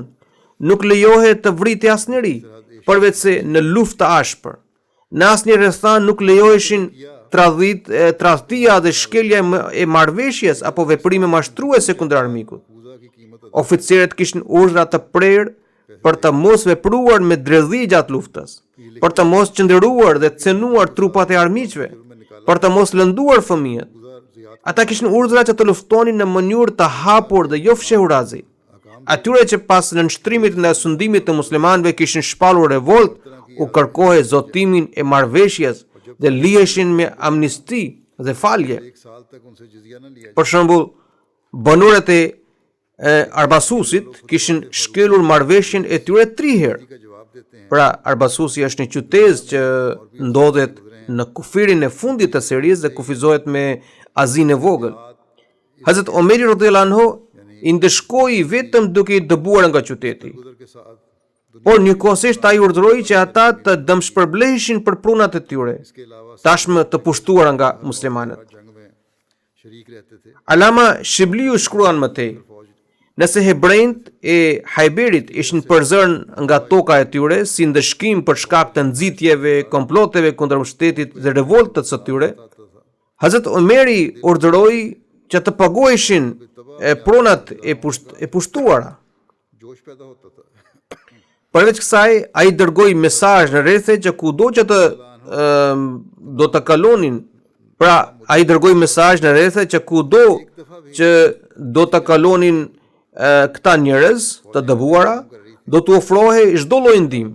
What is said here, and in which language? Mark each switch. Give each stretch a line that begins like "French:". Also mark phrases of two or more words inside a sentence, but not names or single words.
Albanian: Nuk lejohej të vritej asnjëri, përveç se në luftë të ashpër. Në asnjë rrethan nuk lejoheshin tradhtia dhe shkelja e marrëveshjes apo veprime mashtruese kundër armikut.
Urdu: پوجا کی قیمت
Albanian: Oficerët kishin urdhra të prerë për të mos vepruar me dredhi gjatë luftës, për të mos qëndruar dhe cenuar trupat e armiqve, për të mos lënduar fëmijët. Ata kishin urdhra që të luftonin në mënyrë të hapur dhe jo fshehurazi. Atyre që pas nënshtrimit ndaj sundimit të muslimanëve kishin shpallur revolt, u kërkohej zotimin e marrëveshjes dhe liheshin me amnisti dhe falje.
Urdu: ایک سال تک ان سے جزیہ نہ لیا
Albanian: Për shembull, banorët e Arbasusit kishin shkelur marrëveshjen e tyre 3 herë.
Urdu: کا جواب دیتے ہیں
Albanian: Pra, Arbasusi është një qytet që ndodhet në kufirin e fundit të Sirisë dhe kufizohet me Azinë e vogël. Hazrat Omeri
Arabic: رضي الله عنه
Albanian: I ndeshkoi vetëm duke I dëbuar nga qyteti.
Urdu: گزر کے ساتھ
Albanian: Por njëkohësisht ai urdhëroi që ata të dëmshpërbleheshin për prunat e tyre,
Urdu: اس کے علاوہ
Albanian: tashmë të pushtuara nga muslimanët.
Urdu: جنگ میں شریک رہتے تھے
Albanian: Alama Shibliu shkruan më tej: Nëse hebrejt e Hajberit ishin përzërën nga toka e tyre si ndëshkim për shkak të nxitjeve, komploteve kundër mbështetit dhe revoltës së tyre, Hazrat Omeri urdhëroi që të paguheshin pronat e pushtuara.
Urdu: جوش پیدا ہوتا تھا.
Albanian: Përveç kësaj, ai dërgoi mesazh në rrethe që kudo që do të kalonin. Pra, ai dërgoi mesazh në rrethe që kudo që do të kalonin këta njerëz të dëbuara, do t'u ofrohej çdo lloj ndihmë.